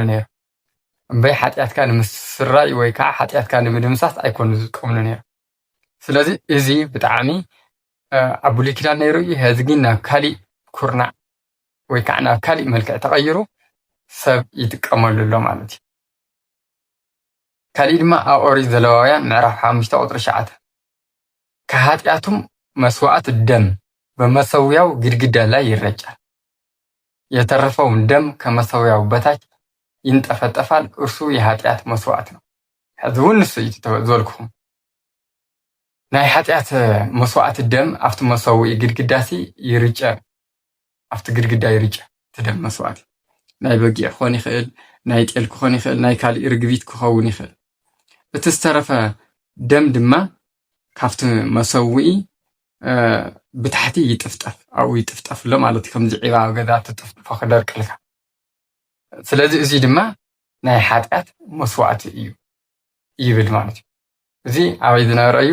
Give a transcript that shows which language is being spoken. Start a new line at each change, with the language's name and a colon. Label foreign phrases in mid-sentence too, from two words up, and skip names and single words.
Tigrinya: ነይሮም። እምበይ ሓጢኣትካ ንምስራይ ወይ ከዓ ሓጢኣትካ ንምድምሳስ ኣይኮኑ ዝጥቀምሉ ነይሮም። ስለዚ እዚ ብጣዕሚ ኣብ ብሉይ ኪዳን ነይሩ እዩ። ሕዚ ግን ናብ ካሊእ ኩርናዕ ወይ ከዓ ናብ ካሊእ መልክዕ ተቐይሩ ሰብ ይጥቀመሉ ኣሎ ማለት እዩ። ካሊእ ድማ ኣብ ኦሪት ዘሌዋውያን ምዕራፍ 5 ቁጥሪ 9
Amharic: ከኃጢአቱም መስዋዕት ደም በመሰዊያው ግድግዳ ላይ ይረጫል፣ የተረፈውም ደም ከመሰዊያው በታች ይንጠፈጠፋል፣ እርሱ የኃጢአት መስዋዕት ነው።
Tigrinya: ሕዚ እውን ንሱ እዩ ዝበልኩኹም ናይ ኃጢአት መስዋዕት ደም ኣብቲ መሰዊኢ ግድግዳሲ ይርጨ፣ ኣብቲ ግድግዳ ይርጨ እቲ ደም መስዋዕት ናይ በጊዕ ክኾን ይኽእል፣ ናይ ጤል ክኾን ይኽእል፣ ናይ ካሊእ ርግቢት ክኸውን ይኽእል። እቲ ዝተረፈ ደም ድማ ካብቲ መሰዊኢ ብታሕቲ ይጥፍጠፍ፣ ኣብኡ ይጥፍጠፍ ኣሎ ማለት እዩ። ከምዚ ዒባ ኣብ ገዛ ትጥፍጥፎ ክደርቅልካ። ስለዚ እዚ ድማ ናይ ኃጢአት መስዋዕቲ እዩ ይብል ማለት እዩ። እዚ ኣበይ ዝነበረ እዩ?